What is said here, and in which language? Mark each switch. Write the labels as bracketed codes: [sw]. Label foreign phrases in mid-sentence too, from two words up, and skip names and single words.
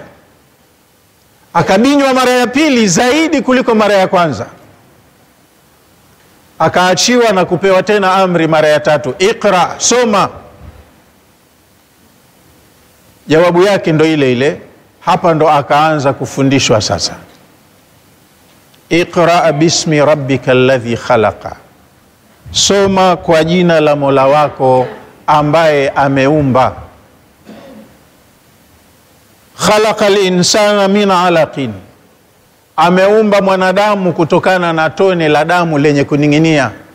[sw] Akabinywa mara ya pili zaidi kuliko mara ya kwanza. Akaachiwa na kupewa tena amri mara ya tatu, Iqra, soma. Jawabu yake ndo ile ile. Hapa ndo akaanza kufundishwa sasa, [ar] اقرأ باسم ربك الذي خلق, [sw] soma kwa jina la Mola wako ambaye ameumba. [ar] خلق الإنسان من علق, [sw] ameumba mwanadamu kutokana na tone la damu lenye kuninginia.